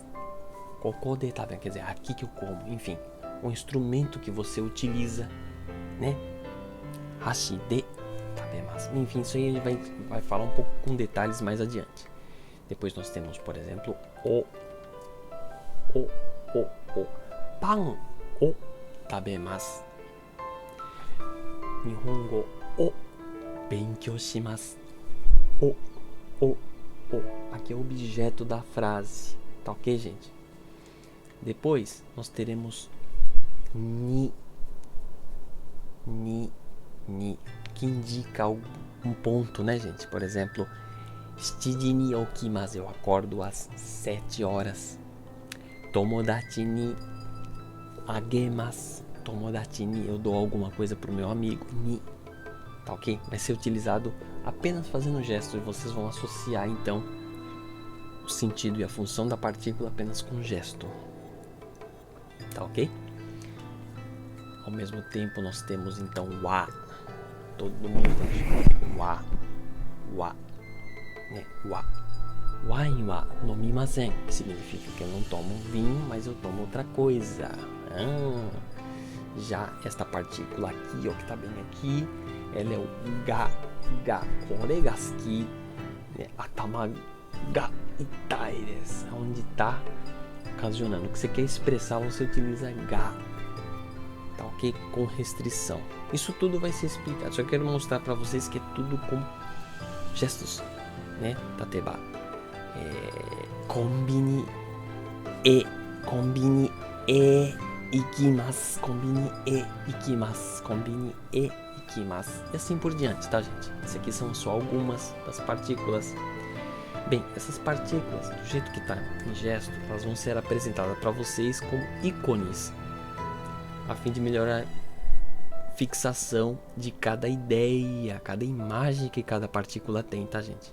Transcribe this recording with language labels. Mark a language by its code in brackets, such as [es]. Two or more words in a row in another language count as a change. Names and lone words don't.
[ja] ここで食べます, [pt] quer dizer, aqui que eu como. Enfim, um instrumento que você utiliza, né? [ja] 箸で食べます. [pt] Enfim, isso aí a gente vai falar um pouco com detalhes mais adiante. Depois nós temos, por exemplo, o [ja] パンを食べます. 日本語を勉強します. [pt] O. Aqui é o objeto da frase. Tá ok, gente? Depois nós teremos ni, que indica um ponto, né, gente? Por exemplo, [ja] 7に起きます, [pt] eu acordo às 7 horas. [ja] 友達にあげます、友達に, [pt] eu dou alguma coisa pro meu amigo. Ni, tá ok? Vai ser utilizado apenas fazendo gestos e vocês vão associar então o sentido e a função da partícula apenas com gesto. Tá ok? Ao mesmo tempo nós temos então wa. Todo mundo wa, né? [ja] ワインは飲みません, [pt] que significa que eu não tomo vinho, mas eu tomo outra coisa. Já esta partícula aqui, ó, que tá bem aqui, ela é o ga, [ja] これが好き, [pt] né? [ja] 頭が痛いです, [pt] onde tá ocasionando. O que você quer expressar, você utiliza ga, tá ok? Com restrição. Isso tudo vai ser explicado. Só quero mostrar para vocês que é tudo com gestos, né? [ja] たとえば、コンビニへ行きます、コンビニへ行きます, [pt] e assim por diante, tá, gente? Essas aqui são só algumas das partículas. Bem, essas partículas, do jeito que tá em gesto, elas vão ser apresentadas para vocês como ícones, a fim de melhorar a fixação de cada ideia, cada imagem que cada partícula tem, tá, gente?